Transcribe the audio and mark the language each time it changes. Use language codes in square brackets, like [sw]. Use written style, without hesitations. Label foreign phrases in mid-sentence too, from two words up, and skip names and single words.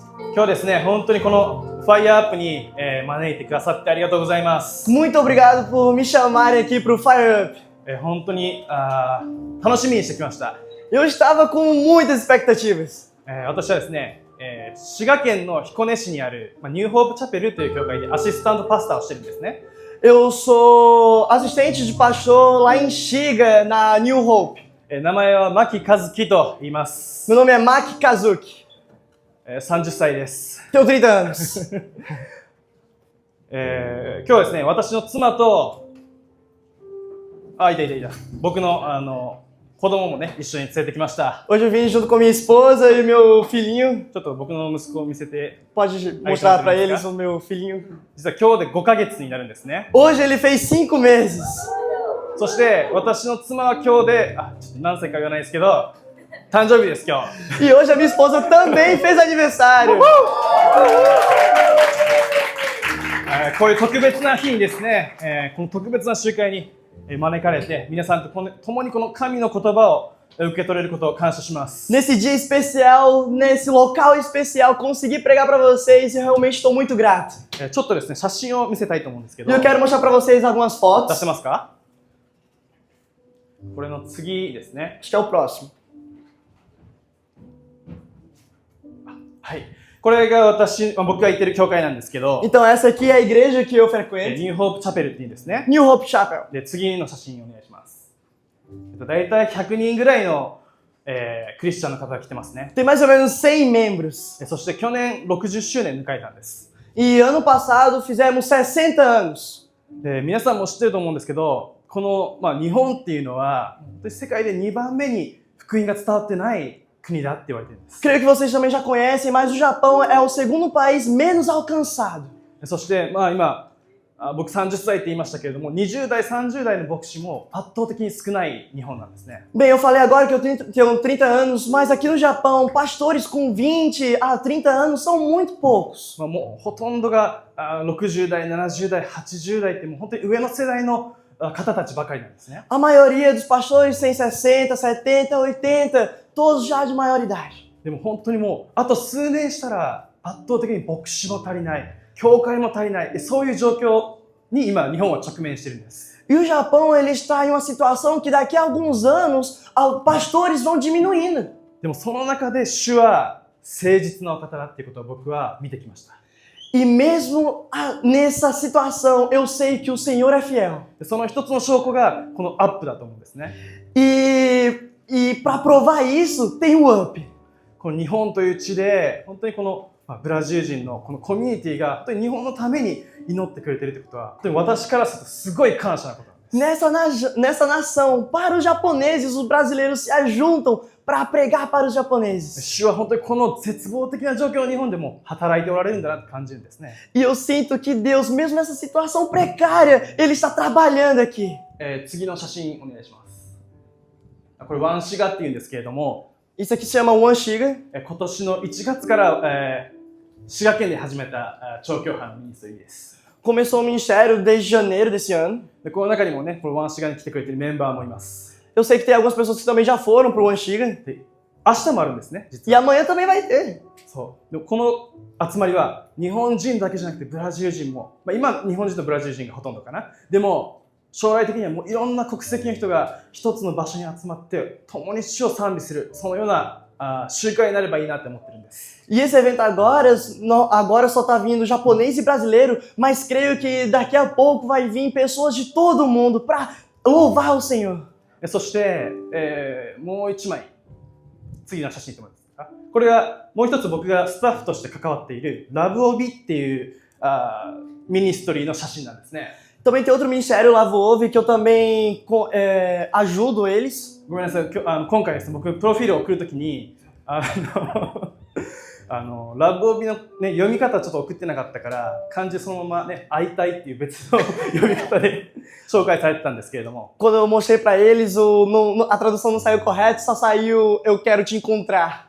[ja] 今日ですね、本当にこのファイアアップに、招いてくださってありがとうございます。 [pt] Muito obrigado por me chamarem aqui para o Fire Up. [ja] 本当に楽しみにしてきました。 [pt] Eu estava com muitas expectativas. [ja] 私はですね、滋賀県の彦根市にある、ニューホープチャペルという教会でアシスタントパスターをしてるんですね。 [pt] Eu sou assistente de pastor lá em Xiga, na New Hope. [ja] 名前は牧和樹と言います。 [pt] Meu nome é Maki Kazuki. [ja] 30歳です。 [pt] Tenho 30 anos. [ja] 今日はですね、私の妻と、いた。僕の子供もね、一緒に連れてきました。 [pt] Hoje eu vim junto com minha esposa e meu filhinho. [ja] ちょっと僕の息子を見せて。 [pt] Pode mostrar para eles o meu filhinho. [ja] 実は今日で5ヶ月になるんですね。 [pt] Hoje ele fez 5 meses. [ja] そして私の妻は今日で、ちょっと何歳か言わないですけど、誕生日です今日。 [pt] E hoje a minha esposa também fez aniversário. [ja] こういう特別な日にですね、この特別な集会に招かれて、皆さんと共にこの神の言葉を受け取れることを感謝します。 [pt] Nesse dia especial, nesse local especial, consegui pregar para vocês e eu realmente estou muito grato. [ja] ちょっとですね、写真を見せたいと思うんですけど。 [pt] E eu quero mostrar para vocês algumas [ja] 出 [pt] fotos. [ja] せますか？これの次ですね。 [pt] Acho que é o próximo. [ja] はい。これが僕が行ってる教会なんですけど、 [pt] Então essa aqui é a igreja que eu [ja] ニ [pt] frequento. [ja] ューホープチャペルっていうんですね。 [pt] New Hope Chapel. [ja] で、次の写真お願いします。だいたい100人ぐらいの、クリスチャンの方が来てますね。 [pt] Tem mais ou menos 100 membros. [ja] そして去年60周年迎えたんです。 [pt] E ano passado fizemos 60 anos. [ja] で、皆さんも知ってると思うんですけど、この、日本っていうのは、本当に世界で2番目に福音が伝わってない国だって言われてるんです。 [pt] Creio que vocês também já conhecem, mas o Japão é o segundo país menos alcançado. [ja] そして、今、僕30歳って言いましたけれども、20代、30代の牧師も圧倒的に少ない日本なんですね。 [pt] Bem, eu falei agora que eu tenho 30 anos, mas aqui no Japão, pastores com 20 a 30 anos são muito poucos. [ja] もうほとんどが60代、70代、80代ってもう本当に上の世代の方たちばかりなんですね。 [pt] A maioria dos pastores tem 60, 70, 80, todos já de maior idade. [ja] でも本当にもうあと数年したら圧倒的に牧師も足りない、教会も足りない、そういう状況に今日本は直面しているんです。 [pt] E o Japão, ele está em uma situação que daqui a alguns anos, pastores vão diminuindo. [ja] でもその中で主は誠実なお方だっていうことを僕は見てきました。 [pt] E mesmo nessa situação, eu sei que o Senhor é fiel. [ja] その一つの証拠がこのアップだと思うんですね。 [pt] E para provar isso, tem o UP. [ja] この日本という地で本当にこのブラジル人のこのコミュニティが本当に日本のために祈ってくれているということは本当に私からするとすごい感謝なことなんです。 [pt] Nessa nação, para os japoneses, os brasileiros se ajuntam para pregar para os japoneses. [ja] 主は本当にこの絶望的な状況の日本でも働いておられるんだなと感じるんですね。 [pt] E eu sinto que Deus, mesmo nessa situação precária, Ele está trabalhando aqui. [ja] 次の写真お願いします。これワンシガっていうんですけれども、 [pt] Isso aqui se chama One Shiga. [ja] 今年の1月から、滋賀県で始めた調教班のミニストリーです。 [pt] Começou o ministério desde janeiro desse ano. [ja] でこの中にもね、このワンシガに来てくれているメンバーもいます。 [pt] Eu sei que tem algumas pessoas que também já foram para o One Shiga. [ja] で明日もあるんですね、実 [pt] E [ja] は。 [pt] amanhã também vai ter. [ja] そうでこの集まりは日本人だけじゃなくてブラジル人も、今日本人とブラジル人がほとんどかな。でも将来的にはもういろんな国籍の人が一つの場所に集まって共に主を賛美する、そのような集会になればいいなって思ってるんです。 [pt] E esse evento agora só tá vindo japonês e brasileiro, mas creio que daqui a pouco vai vir pessoas de todo mundo para louvar o Senhor. [ja] そして、もう一枚次の写真と思いますか。これがもう一つ僕がスタッフとして関わっているラブオビっていうミニストリーの写真なんですね。 [pt] Também tem outro ministério, Lavo Ouve, que eu também ajudo eles. [ja] ごめんなさい、今回ですね、僕プロフィールを送るときにラブオビの、ね、読み方ちょっと送ってなかったから漢字そのままね、会いたいっていう別の読み方で紹介されてたんですけれども、 [pt] Quando eu mostrei para eles, a tradução não saiu correta, só saiu eu quero te encontrar.